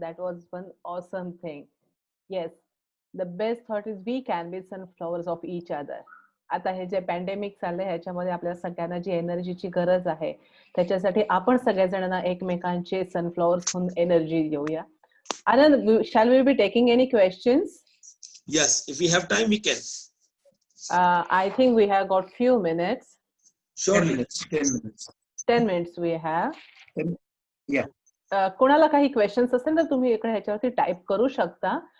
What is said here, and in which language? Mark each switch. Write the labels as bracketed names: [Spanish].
[English] That was one awesome thing. Yes, the best thought is we can be sunflowers of each other. [Marathi] आता हे जे pandemic चाललंय ह्याच्यामध्ये आपल्या सगळ्यांना जी एनर्जीची गरज आहे त्याच्यासाठी आपण सगळ्याजणांना एकमेकांचे सनफ्लॉवर्स होऊन एनर्जी देऊया. [English] Anand, shall we be taking any questions? Yes, if we have time we can. I think we have got few minutes. 10 minutes. 10 minutes we have. Yeah. [Marathi] कोणाला काही क्वेश्चन्स असेल तर तुम्ही इकडे ह्याच्यावरती टाइप करू शकता.